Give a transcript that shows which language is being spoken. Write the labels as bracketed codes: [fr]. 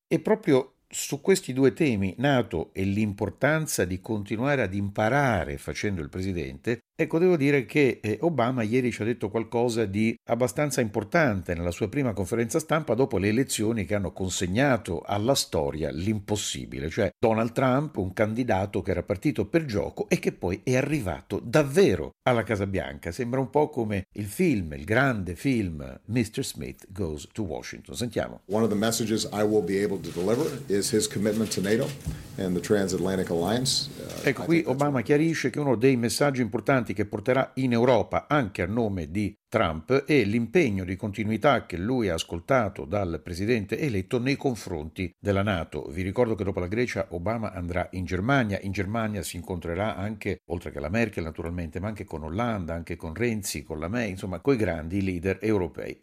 [it] E proprio su questi due temi, NATO e l'importanza di continuare ad imparare facendo il presidente, ecco, devo dire che Obama ieri ci ha detto qualcosa di abbastanza importante nella sua prima conferenza stampa dopo le elezioni che hanno consegnato alla storia l'impossibile, cioè Donald Trump, un candidato che era partito per gioco e che poi è arrivato davvero alla Casa Bianca. Sembra un po' come il film, il grande film Mr. Smith Goes to Washington. Sentiamo. [en] One of the messages I will be able to deliver is his commitment to NATO and the Transatlantic Alliance. [it] Ecco, qui Obama chiarisce che uno dei messaggi importanti che porterà in Europa anche a nome di Trump è l'impegno di continuità che lui ha ascoltato dal presidente eletto nei confronti della NATO. Vi ricordo che dopo la Grecia Obama andrà in Germania. In Germania si incontrerà anche, oltre che la Merkel naturalmente, ma anche con Hollande, anche con Renzi, con la May, insomma, coi grandi leader europei.